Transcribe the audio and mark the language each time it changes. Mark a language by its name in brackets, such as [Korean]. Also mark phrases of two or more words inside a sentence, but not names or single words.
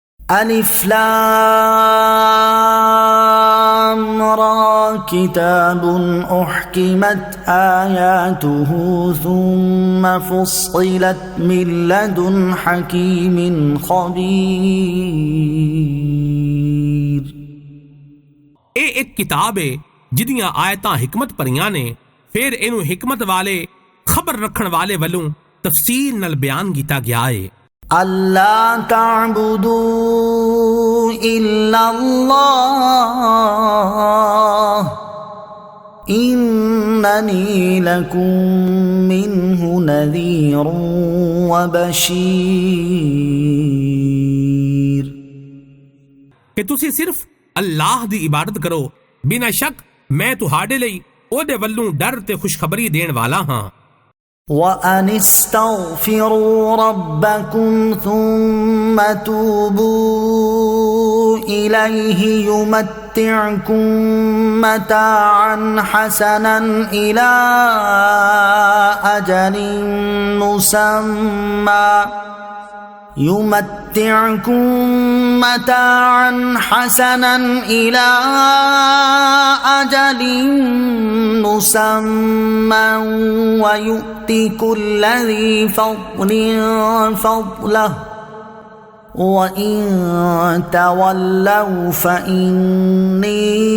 [Arabic] ألف لام را كتاب أحكمت آياته ثم فصلت من لدن حكيم خبير। [Punjabi] ਇਹ ਇੱਕ ਕਿਤਾਬ ਹੈ ਜਿਹਦੀਆਂ ਆਇਤਾਂ ਹਿਕਮਤ ਭਰੀਆਂ ਨੇ, ਫਿਰ ਇਹਨੂੰ ਹਿਕਮਤ ਵਾਲੇ ਖਬਰ ਰੱਖਣ ਵਾਲੇ ਵੱਲੋਂ ਤਫਸੀਲ ਨਾਲ ਬਿਆਨ ਕੀਤਾ ਗਿਆ ਹੈ। [Arabic] ألا تعبدوا إلا الله إنني لكم منه نذير وبشير [Punjabi] ਕਿ ਤੁਸੀਂ ਸਿਰਫ ਅੱਲਾਹ ਦੀ ਇਬਾਦਤ ਕਰੋ, ਬਿਨਾਂ ਸ਼ੱਕ ਮੈਂ ਤੁਹਾਡੇ ਲਈ ਉਹਦੇ ਵੱਲੋਂ ਡਰ ਤੇ ਖੁਸ਼ਖਬਰੀ ਦੇਣ ਵਾਲਾ ਹਾਂ। [Arabic] وأن استغفروا ربكم ثم توبوا إليه يمتعكم متاعا حسنا إلى أجل مسمى ويؤتي كل ذي فضل فضله وإن تولوا فإني